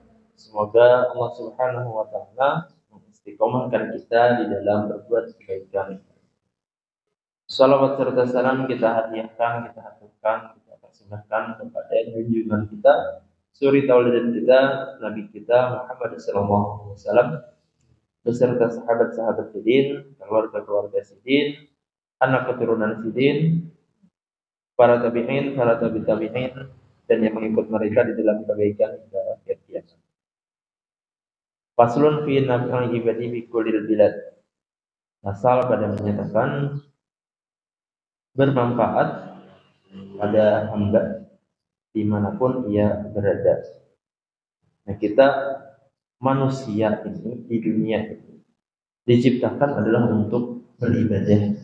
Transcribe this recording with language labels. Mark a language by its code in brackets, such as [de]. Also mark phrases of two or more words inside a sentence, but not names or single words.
[id] Semoga Allah [ar] Subhanahu wa taala [id] mengistiqomahkan kita di dalam berbuat kebaikan. Salawat serta salam kita hadiahkan, kita haturkan, kita persembahkan kepada junjungan kita, suri tauladan kita, Nabi kita Muhammad [ar] sallallahu alaihi wasallam [id] beserta sahabat-sahabat sidin, keluarga-keluarga sidin, anak keturunan sidin, para tabi'in, para tabi'in, dan yang mengikut mereka di dalam kebaikan hingga akhir kiamat. [ar] Faslun fi naf'il ibadi bi kullil bilad. [id] Asal pada menyatakan bermanfaat pada hamba dimanapun ia berada. Nah, kita manusia ini di dunia ini diciptakan adalah untuk beribadah.